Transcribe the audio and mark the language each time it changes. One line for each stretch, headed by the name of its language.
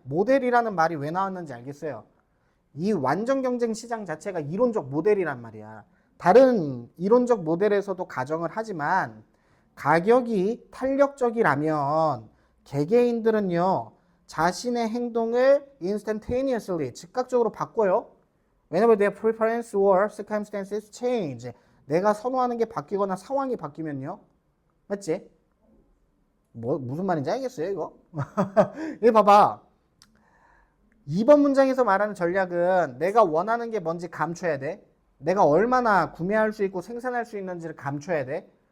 Korean: 모델이라는 말이 왜 나왔는지 알겠어요? 이 완전 경쟁 시장 자체가 이론적 모델이란 말이야. 다른 이론적 모델에서도 가정을 하지만 가격이 탄력적이라면 개개인들은요, 자신의 행동을 instantaneously, 즉각적으로 바꿔요.
English: Whenever their preference or circumstances change.
Korean: 내가 선호하는 게 바뀌거나 상황이 바뀌면요. 맞지? 무슨 말인지 알겠어요, 이거? 이거 봐봐. 2번 문장에서 말하는 전략은 내가 원하는 게 뭔지 감춰야 돼. 내가 얼마나 구매할 수 있고 생산할 수 있는지를 감춰야 돼.